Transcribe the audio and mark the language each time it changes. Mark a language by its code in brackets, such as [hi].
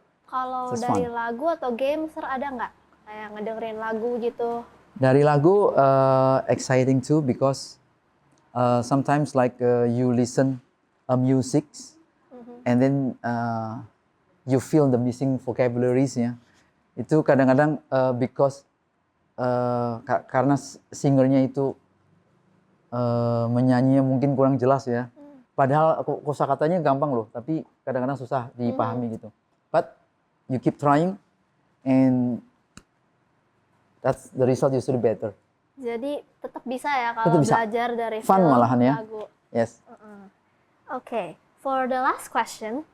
[id] Kalau dari lagu atau game, Sir ada nggak kayak ngedengerin lagu gitu? Dari lagu [en] exciting too because sometimes like you listen music and then you feel the missing vocabularies ya. [id] Itu kadang-kadang because karena singernya itu menyanyinya mungkin kurang jelas ya. Padahal kosakatanya gampang loh, tapi kadang-kadang susah dipahami gitu. [en] But you keep trying and that's the result usually better. [id] Jadi tetap bisa ya kalau belajar dari [en] fun [id] film, malahan ya. lagu. [en] Yes. Oke, for the last question.